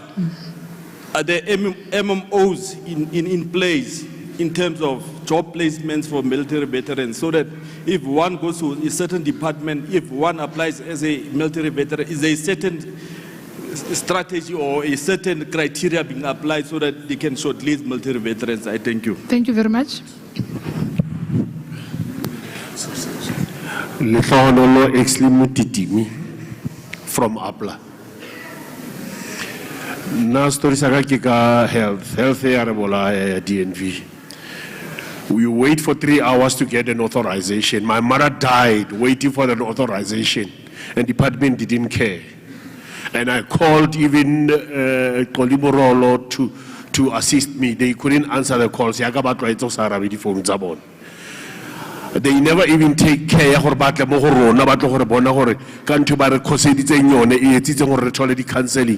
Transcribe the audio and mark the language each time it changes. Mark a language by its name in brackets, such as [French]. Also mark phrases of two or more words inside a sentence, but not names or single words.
[English] Are there MMOs in place in terms of job placements for military veterans, so that if one goes to a certain department, if one applies as a military veteran, is there a certain strategy or a certain criteria being applied so that they can shortlist military veterans? I thank you. Thank you very much. Lehlohonolo Exley Mutitimi from APLA. [Southern Sotho] Na story saga ke ka health ya re bola DNV. [English] We wait for 3 hours to get an authorization. My mother died waiting for an authorization, and the department didn't care. And I called even Koliborolo to assist me. They couldn't answer the calls. They never even take care of counseling.